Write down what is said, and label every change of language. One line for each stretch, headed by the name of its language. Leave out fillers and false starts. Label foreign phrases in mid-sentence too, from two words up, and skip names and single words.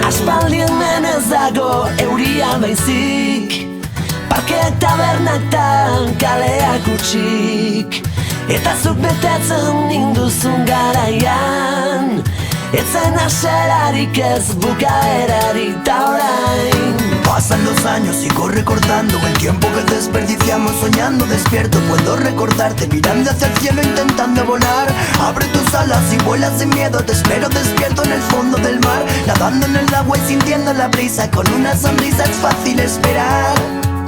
Basque: Aspaldi hemen ez dago euria baizik, parkeak tabernatan kaleak utxik, eta zuk betetzen ninduzun garaian, etzen aserarik ez bukaerarik ta orain.
Spanish: Pasan los años, sigo recordando el tiempo que desperdiciamos soñando despierto. Puedo recordarte mirando hacia el cielo intentando volar. Abre tus alas y vuela sin miedo. Te espero despierto en el fondo del mar, nadando en el agua y sintiendo la brisa. Con una sonrisa es fácil esperar.